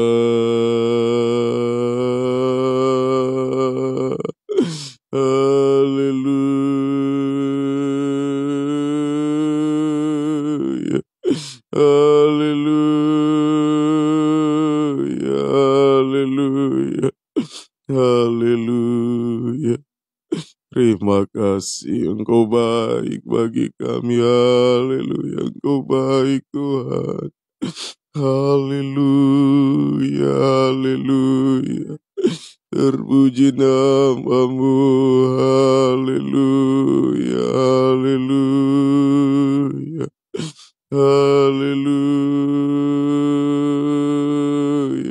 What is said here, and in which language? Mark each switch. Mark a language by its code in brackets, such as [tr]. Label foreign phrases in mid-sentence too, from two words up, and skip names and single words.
[id] Haleluya. Haleluya. Haleluya. Haleluya. Terima kasih, Engkau baik bagi kami. Haleluya. Engkau baik Tuhan. Haleluya. Haleluya. Terpuji nama-Mu. Haleluya. Haleluya. Haleluya.